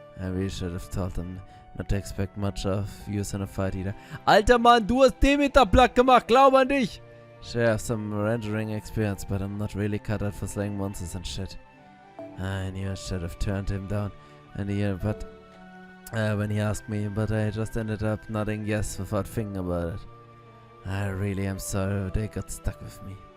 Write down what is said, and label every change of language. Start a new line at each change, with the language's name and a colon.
English: I really should have told them not to expect much of use in a fight either.
German: Alter Mann, du hast Demeter platt gemacht, glaub an dich!
English: Sure, I have some rendering experience, but I'm not really cut out for slaying monsters and shit. I knew I should have turned him down when he asked me, but I just ended up nodding yes without thinking about it. I really am sorry they got stuck with me.